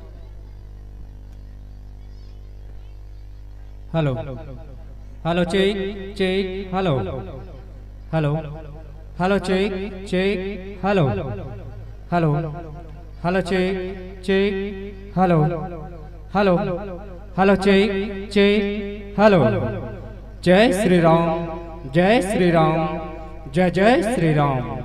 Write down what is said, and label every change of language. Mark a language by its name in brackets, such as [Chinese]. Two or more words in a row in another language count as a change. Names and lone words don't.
[English] hello hello check check hello hello hello check check hello hello hello check check hello hello hello check check hello. [Hindi] जय श्री राम, जय श्री राम, जय जय श्री राम।